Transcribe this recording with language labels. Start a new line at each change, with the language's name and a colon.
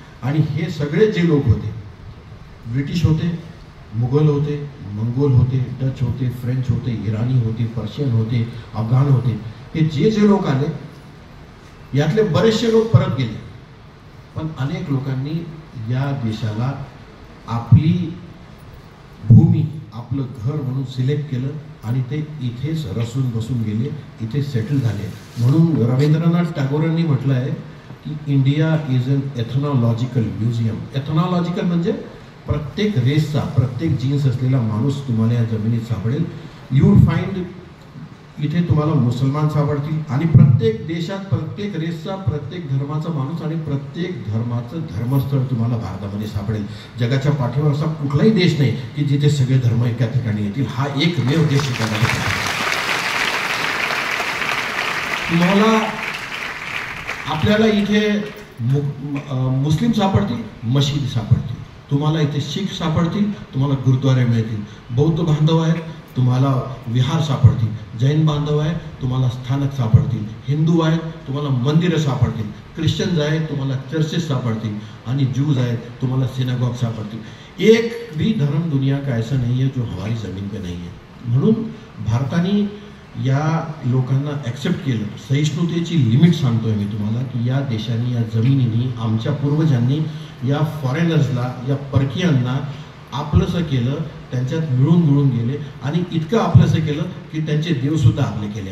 Marathi: आणि हे सगळे जे लोक होते, ब्रिटिश होते, मुघल होते, मंगोल होते, डच होते, फ्रेंच होते, इराणी होते, पर्शियन होते, अफगाण होते, हे जे लोक आले यातले बरेचसे लोक परत गेले, पण अनेक लोकांनी या देशाला आपली भूमी, आपलं घर म्हणून सिलेक्ट केलं आणि ते इथेच रसून बसून गेले, इथे सेटल झाले. म्हणून रवींद्रनाथ टागोरांनी म्हटलं आहे की
English: India is an ethnological museum.
Marathi: एथनॉलॉजिकल म्हणजे प्रत्येक रेसचा, प्रत्येक जीन्स असलेला माणूस तुम्हाला या जमिनीत सापडेल.
English: you will find
Marathi: इथे तुम्हाला मुसलमान सापडतील आणि प्रत्येक देशात प्रत्येक रेसचा, प्रत्येक धर्माचा माणूस आणि प्रत्येक धर्माचं धर्मस्थळ तुम्हाला भारतामध्ये सापडेल. जगाच्या पाठीवर असा कुठलाही देश नाही की जिथे सगळे धर्म एका ठिकाणी येतील. हा एकमेव देश तुम्हाला. आपल्याला इथे मुस्लिम सापडतील, मशीद सापडतील, तुम्हाला इथे शीख सापडतील, तुम्हाला गुरुद्वारे मिळतील. बौद्ध बांधव आहेत, तुम्हाला विहार सापडतील. जैन बांधव आहेत, तुम्हाला स्थानक सापडतील. हिंदू आहेत, तुम्हाला मंदिरं सापडतील. ख्रिश्चन्स आहेत, तुम्हाला चर्चेस सापडतील. आणि ज्यूज आहेत, तुम्हाला सिनागॉग सापडतील.
Hindi: एक भी धर्म दुनिया का ऐसा नहीं है जो हमारी जमीन पे नहीं है.
Marathi: म्हणून भारताने या लोकांना ॲक्सेप्ट केलं. सहिष्णुतेची लिमिट सांगतोय मी तुम्हाला की या देशाने, या जमिनीने, आमच्या पूर्वजांनी या फॉरेनर्सला, या परकीयांना आपलंसं केलं. त्यांच्यात मिळून गेले आणि इतकं आपलंसं केलं की त्यांचे देवसुद्धा आपले केले.